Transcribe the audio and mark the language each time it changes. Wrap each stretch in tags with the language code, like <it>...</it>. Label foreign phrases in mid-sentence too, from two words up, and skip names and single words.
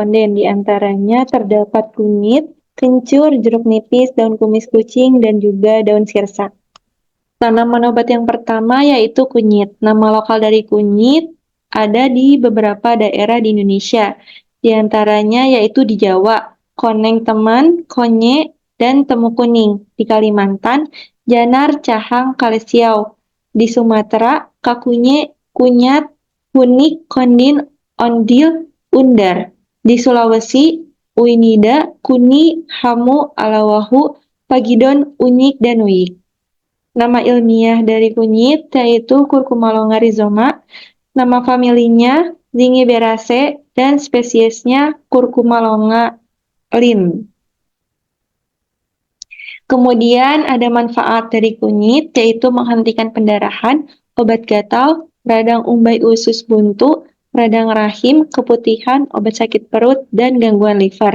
<id>Di antaranya terdapat kunyit, kencur, jeruk nipis, daun kumis kucing, dan juga daun sirsak. Tanaman obat yang pertama yaitu kunyit. Nama lokal dari kunyit ada di beberapa daerah di Indonesia. Di antaranya yaitu di Jawa, koneng teman, konye, dan temu kuning. Di Kalimantan, janar, cahang, kalesiau. Di Sumatera, kakunye, kunyat, hunik, kondin, ondil, undar. Di Sulawesi, uinida, kuni, hamu, alawahu, pagidon, unyik, dan uyik. Nama ilmiah dari kunyit yaitu Curcuma longa rhizoma. Nama familinya Zingiberaceae dan spesiesnya Curcuma longa Linn. Kemudian ada manfaat dari kunyit yaitu menghentikan pendarahan, obat gatal, radang umbai usus buntu, radang rahim, keputihan, obat sakit perut, dan gangguan liver.</id>